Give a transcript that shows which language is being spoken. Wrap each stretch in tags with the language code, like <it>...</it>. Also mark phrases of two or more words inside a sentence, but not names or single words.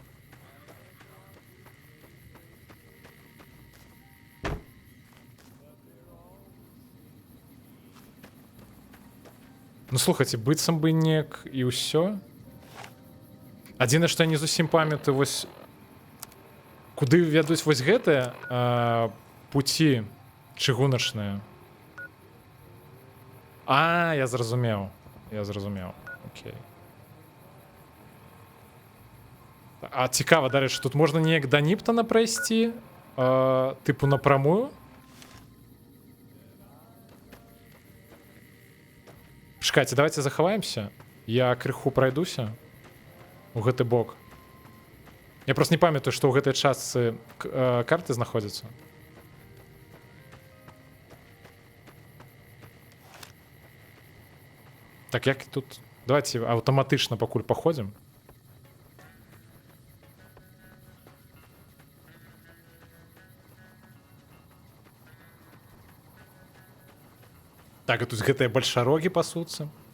<be>Ну слухайце, быццам бы неяк і ўсё. Адзінае, што я не зусім памятаю, вось куды вядуць вось гэтыя пуці чыгуначныя. А, я зразумеў. Окей.</be> <uk>А цікаво, до речі, тут можна неяк до Ніптона пройти, типу напрямую. Чекайте, давайте заховаемся.</uk> <be>Я крыху пройдуся у гэты бок. Я просто не памятаю, што ў гэтай частцы карты знаходзяцца. Так, як тут... Давайте аўтаматычна пакуль паходзім. Так, а тут гэтыя бальшарогі пасуцца.</be>